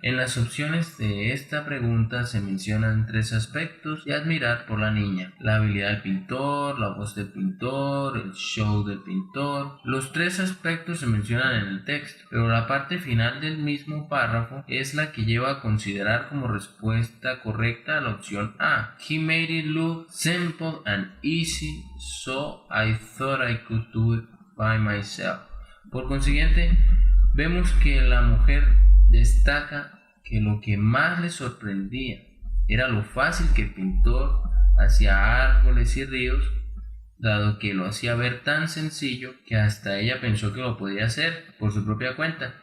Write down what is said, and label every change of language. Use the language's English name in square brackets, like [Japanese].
[Spanish] En las opciones de esta pregunta se mencionan tres aspectos de admirar por la niña: la habilidad del pintor, la voz del pintor, el show del pintor. Los tres aspectos se mencionan en el texto, pero la parte final del mismo párrafo es la que lleva a considerar como respuesta correcta a la opción A. [English] He made it look simple and easy, so I thought I could do it by myself. [Spanish] Por consiguiente, vemos que la mujer destaca que lo que más le sorprendía era lo fácil que el pintor hacía árboles y ríos, dado que lo hacía ver tan sencillo que hasta ella pensó que lo podía hacer por su propia cuenta.